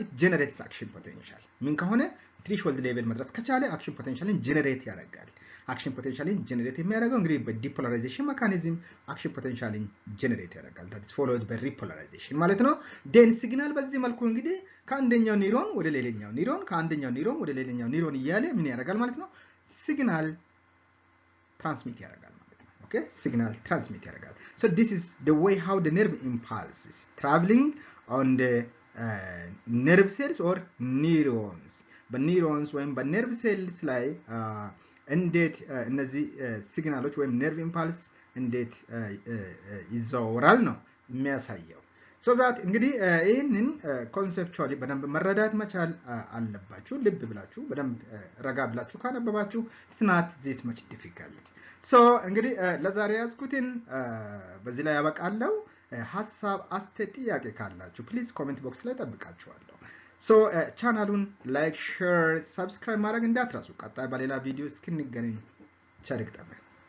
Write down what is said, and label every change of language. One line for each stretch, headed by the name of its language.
English: it generates action potential
Amharic: ምን ከሆነ threshold level መድረስ ከቻለ action potentialን ጀነሬት ያደርጋል። action potentialን ጀነሬት የሚያደርገው እንግዲህ በዲፖላራይዜሽን ሜካኒዝም action potentialን ጀነሬት ያደርጋል።
English: that is followed by repolarization
Amharic: ማለት ነው። then ሲግናል በዚህ መልኩ እንግዲህ ከአንደኛው ኒውሮን ወደ ሌላኛው ኒውሮን ከአንደኛው ኒውሮን ወደ ሌላኛው ኒውሮን እያለ ምን ያደርጋል ማለት ነው? ሲግናል ትራንስሚት ያደርጋል ማለት ነው።
English: okay signal transmit ያደርጋል። so this is the way how the nerve impulse is traveling on the nerve cells or neurons.
Amharic: በኒውሮንስ ወይም በነርቭ ሴልስ ላይ እንዴት እነዚህ ሲግናሎች ወይም ነርቭ ኢምፓልስ እንዴት ይዘዋወራል ነው የሚያሳየው። so that እንግዲህ ይሄንን ኮንሴፕቹዋሊ በደንብ መረዳት መቻል አለባችሁ ልብ ብላችሁ በደንብ ረጋ ብላችሁ ካነበባችሁ
English: it's not this much difficult
Amharic: so እንግዲህ ለዛሬ ያዝኩትን በዚህ ላይ ያበቃለሁ ሐሳብ አስተያየት ጥያቄ ካላችሁ ፕሊዝ ኮሜንት ቦክስ ላይ ጠብቃችኋለሁ so ቻናሉን ላይክ ሼር ሰብስክራይብ ማድረግ እንዳትረሱ ቀጣይ በሌላ ቪዲዮ እስክንገናኝ ቸር ይግጠመን